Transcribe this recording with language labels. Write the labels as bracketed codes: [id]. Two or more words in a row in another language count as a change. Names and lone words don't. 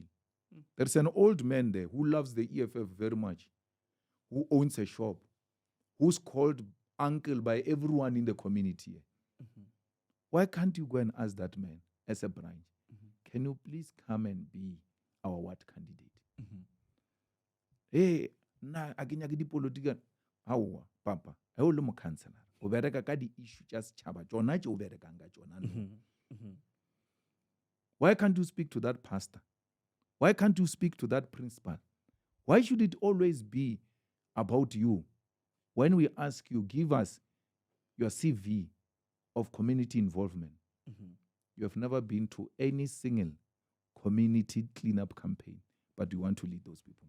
[en] There's an old man there who loves the EFF very much, who owns a shop, who's called uncle by everyone in the community. Why can't you go and ask that man as a branch, can you please come and be our what candidate? [tn] Hey, na akinyaki di politika hawa papa ha o le mo councillor o bereka ka di issue tsa setšhaba tsona tse o berekang ka tsona. [en] Why can't you speak to that pastor? Why can't you speak to that principal? Why should it always be about you? When we ask you, give us your CV of community involvement. You have never been to any single community cleanup campaign, but you want to lead those people.